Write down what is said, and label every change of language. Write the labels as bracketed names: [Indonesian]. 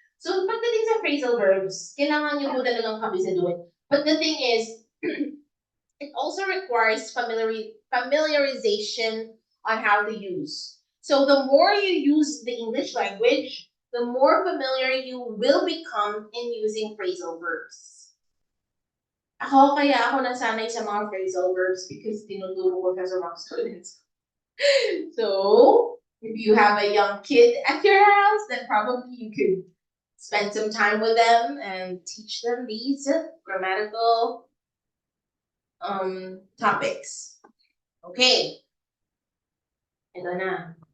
[Filipino] So, pagdating sa phrasal verbs, kailangan nyo po talagang kabisaduhin. [English] But the thing is, it also requires familiarization on how to use. So the more you use the English language, the more familiar you will become in using phrasal verbs. [Filipino] Kaya ako nasanay sa mga phrasal verbs [English] because [Filipino] tinuturo ko sa mga students. [English] So, if you have a young kid at your house, then probably you could spend some time with them and teach them these grammatical topics. Okay. [Filipino] Ito na.